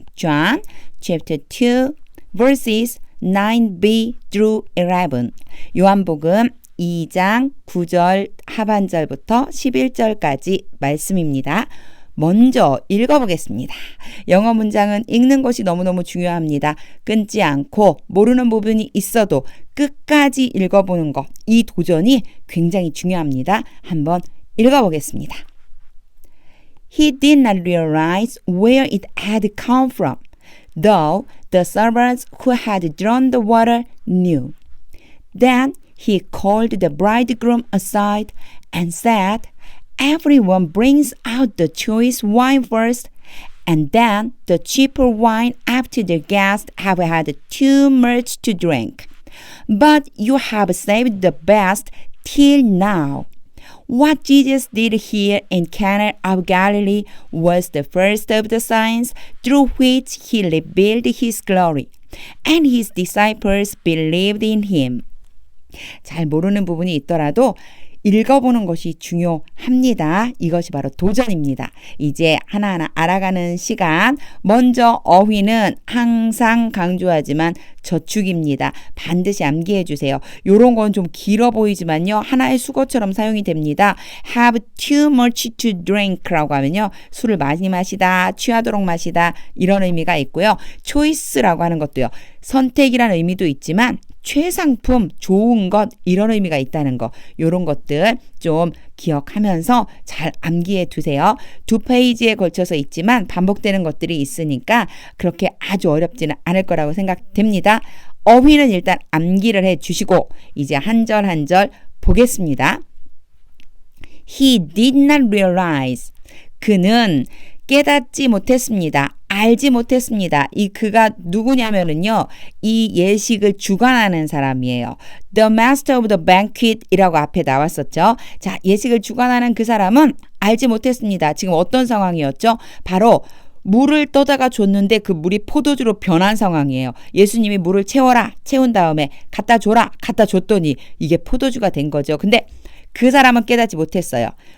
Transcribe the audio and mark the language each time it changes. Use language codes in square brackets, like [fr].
[en] John Chapter 2 Verses 9b through 11 [ko] 요한복음 2장 9절 하반절부터 11절까지 말씀입니다. 먼저 읽어보겠습니다. 영어 문장은 읽는 것이 너무너무 중요합니다. 끊지 않고 모르는 부분이 있어도 끝까지 읽어보는 것, 이 도전이 굉장히 중요합니다. 한번 읽어보겠습니다. [en] He did not realize where it had come from, though the servants who had drawn the water knew. Then he called the bridegroom aside and said, Everyone brings out the choice wine first, and then the cheaper wine after the guests have had too much to drink. But you have saved the best till now. What Jesus did here in Cana of Galilee was the first of the signs through which he revealed his glory, and his disciples believed in him. [ko] 잘 모르는 부분이 있더라도 읽어보는 것이 중요합니다. 이것이 바로 도전입니다. 이제 하나하나 알아가는 시간. 먼저 어휘는 항상 강조하지만 저축입니다. 반드시 암기해 주세요. 이런 건 좀 길어 보이지만요. 하나의 수거처럼 사용이 됩니다. [en] Have too much to drink [ko] 라고 하면요. 술을 많이 마시다, 취하도록 마시다 이런 의미가 있고요. choice라고 하는 것도요. 선택이라는 의미도 있지만 최상품, 좋은 것 이런 의미가 있다는 거 이런 것들 좀 기억하면서 잘 암기해 두세요. 2페이지에 걸쳐서 있지만 반복되는 것들이 있으니까 그렇게 아주 어렵지는 않을 거라고 생각됩니다. 어휘는 일단 암기를 해 주시고 이제 한 절 한 절 보겠습니다. [en] He did not realize. [ko] 그는 깨닫지 못했습니다. 알지 못했습니다. 이 그가 누구냐면은요. 이 예식을 주관하는 사람이에요. [en] The master of the banquet [ko] 이라고 앞에 나왔었죠. 자, 예식을 주관하는 그 사람은 알지 못했습니다. 지금 어떤 상황이었죠? 바로 물을 떠다가 줬는데 그 물이 포도주로 변한 상황이에요. 예수님이 물을 채운 다음에 갖다 줘라, 갖다 줬더니 이게 포도주가 된 거죠. 근데 그 사람은 깨닫지 못했어요.